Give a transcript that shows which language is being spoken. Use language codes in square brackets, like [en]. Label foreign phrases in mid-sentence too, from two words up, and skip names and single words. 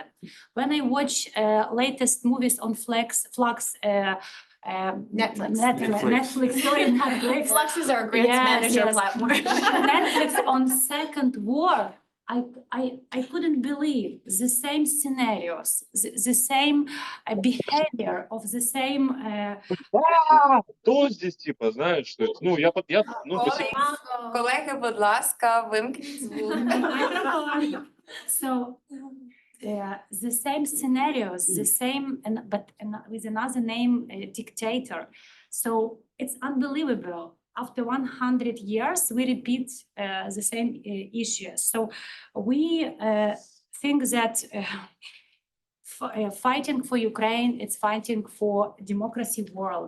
[en] When I watch latest movies on Flux, Netflix, sorry, Netflix. Flux is our grants manager platform. Netflix on second war. I couldn't believe the same scenarios, the same behavior of the same. [ru] Кто здесь типа знает, что это? Ну, я [uk] Колеги, будь ласка, вимкніть звук. [en] So the same scenarios, the same, but with another name, dictator. So it's unbelievable. After 100 years, we repeat the same issues. So we think that fighting for Ukraine, it's fighting for democracy world.